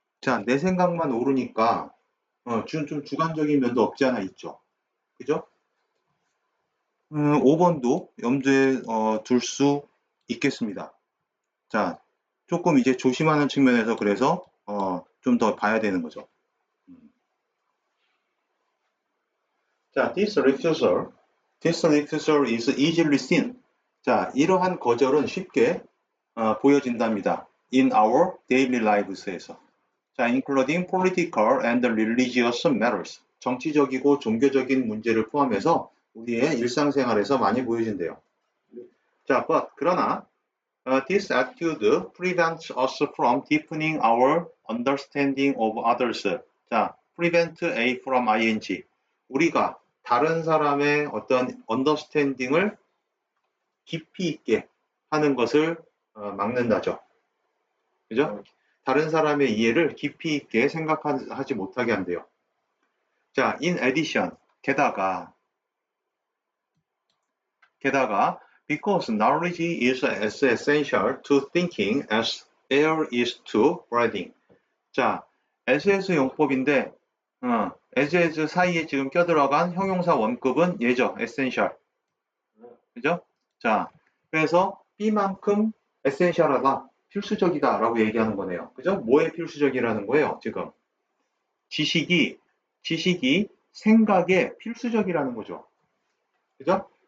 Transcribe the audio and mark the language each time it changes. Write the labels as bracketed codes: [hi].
[ko] 자, 내 생각만 옳으니까 좀 주관적인 면도 없지 않아 있죠. 그죠? 5번도 염두에 둘 수 있겠습니다. 자, 조금 이제 조심하는 측면에서 그래서 좀 더 봐야 되는 거죠. [en] 자, this refusal is easily seen. [ko] 자, 이러한 거절은 쉽게 보여진답니다. [en] In our daily lives [ko] 에서. [en] 자, including political and religious matters. [ko] 정치적이고 종교적인 문제를 포함해서 우리의 일상생활에서 많이 보여진대요. 자, 그러나 [en] this attitude prevents us from deepening our understanding of others. 자, prevent A from ing. [ko] 우리가 다른 사람의 어떤 understanding을 깊이 있게 하는 것을 막는다죠. 그죠? 다른 사람의 이해를 깊이 있게 생각하지 못하게 한대요. [en] 자, in addition, [ko] 게다가 [en] because knowledge is as essential to thinking as air is to breathing. [ko] 자, as 용법인데 as 사이에 지금 껴들어간 형용사 원급은 얘죠. essential. 그죠? 자, 그래서 B만큼 essential하다, 필수적이다 라고 얘기하는 거네요. 그죠? 뭐에 필수적이라는 거예요, 지금? 지식이 생각에 필수적이라는 거죠. 그죠?